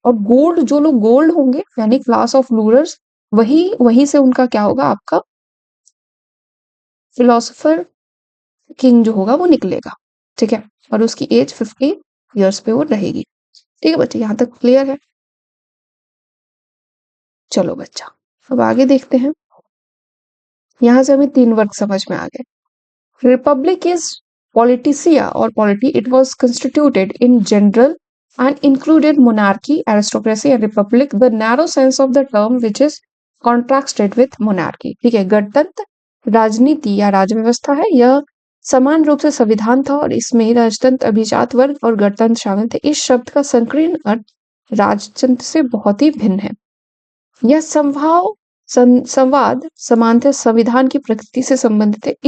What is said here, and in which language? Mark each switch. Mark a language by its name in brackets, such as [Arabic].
[Hindi] और गोल्ड, जो लोग गोल्ड होंगे यानी क्लास ऑफ रूलर्स, वही से उनका क्या होगा, आपका फिलोसोफर किंग जो होगा वो निकलेगा। ठीक है, और उसकी एज 50 ईयर्स पे वो रहेगी। ठीक है बच्चे, यहाँ तक क्लियर है? चलो बच्चा, अब आगे देखते हैं। यहाँ से हमें 3 वर्ग समझ में आ गए। [English] Republic is Politica or polity, it was constituted in general and included monarchy, aristocracy and republic, the narrow sense of the term which is contrasted with monarchy. [Hindi] ठीक है, गणतंत्र राजनीति या राजव्यवस्था है, यह समान रूप से संविधान था और इसमें राजतंत्र, अभिजात वर्ग और गणतंत्र शामिल थे। इस शब्द का संकीर्ण अर्थ राजतंत्र से बहुत ही भिन्न है। यह संवाद समानतः संविधान की प्रकृति से संबंधित है।